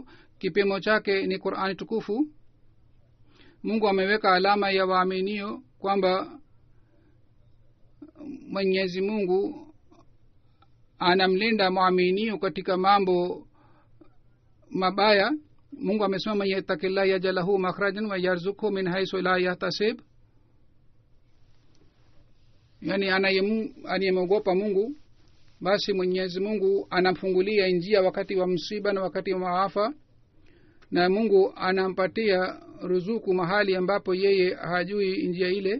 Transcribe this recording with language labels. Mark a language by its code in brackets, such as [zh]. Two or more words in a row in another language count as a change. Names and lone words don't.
[sw] Kipimo chake ni Qur'ani tukufu. Mungu ameweka alama ya waaminio kwamba Mwenyezi Mungu anamlinda muamini katika mambo mabaya. Mungu amesema [ar] من يتق الله يجعل له مخرجا ويرزقه من حيث لا يحتسب, [sw] yani anayemogopa Mungu basi Mwenyezi Mungu anamfungulia njia wakati wa msiba na wakati wa maafa, na Mungu anampatia ruzuku mahali ambapo yeye hajui njia ile.